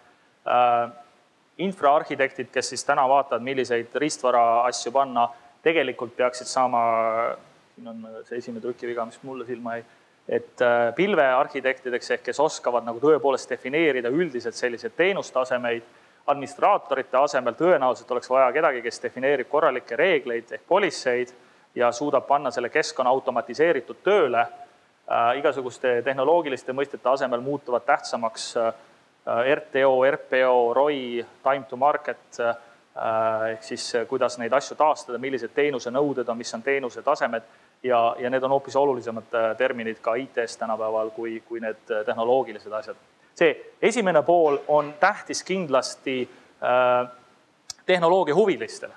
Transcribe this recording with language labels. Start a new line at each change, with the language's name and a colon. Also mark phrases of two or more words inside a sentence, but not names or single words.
Estonian: Infraarhitektid, kes siis täna vaatavad, milliseid ristvara asju panna, tegelikult peaksid saama, siin on see esimene trükiviga, mis mulle silma ei, et pilvearhitektideks ehk kes oskavad nagu tõepoolest defineerida üldiselt selliseid teenustasemeid, administraatorite asemel tõenäoliselt oleks vaja kedagi, kes defineerib korralikke reegleid ehk polisseid ja suudab panna selle keskkonna automatiseeritud tööle. Igasuguste tehnoloogiliste mõistete asemel muutuvad tähtsamaks RTO, RPO, ROI,
English: time to market,
Estonian: ehk siis kuidas neid asju taastada, millised teenuse nõuded on, mis on teenuse tasemed ja need on hoopis olulisemad terminid ka IT-s tänapäeval kui need tehnoloogilised asjad. See esimene pool on tähtis kindlasti tehnoloogia huvilistele.